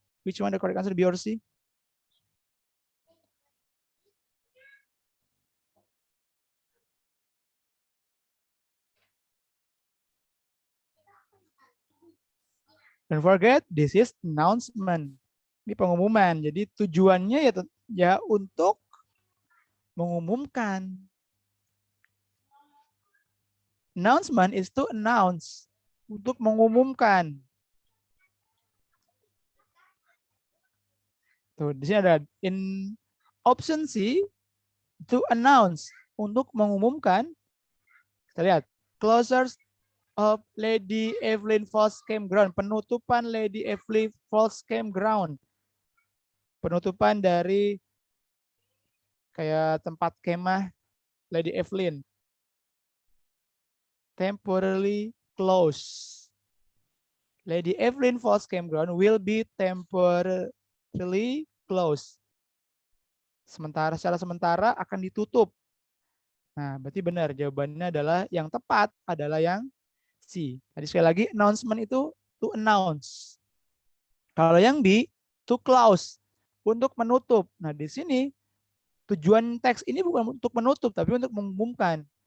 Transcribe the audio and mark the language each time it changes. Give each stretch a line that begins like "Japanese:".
English: Which one the correct answer, B or C? Don't forget, this is announcement.
Indonesian: Ini pengumuman. Jadi tujuannya ya untuk mengumumkan.
English: Announcement is to announce.
Indonesian: Untuk mengumumkan. Tuh, di sini ada
English: in option C to announce,
Indonesian: untuk mengumumkan. Kita lihat
English: closures of
Indonesian: Lady Evelyn Falls Campground, penutupan Lady Evelyn Falls Campground, penutupan dari kayak tempat kemah Lady Evelyn,
English: temporarily closed. Lady Evelyn Falls Campground will be temporarily closed.
Indonesian: Secara sementara akan ditutup. Nah, berarti benar jawabannya adalah yang tepat adalah yang C. Tadi sekali lagi announcement itu
English: to announce.
Indonesian: Kalau yang B
English: to close,
Indonesian: untuk menutup. Nah, di sini tujuan teks ini bukan untuk menutup tapi untuk mengumumkan.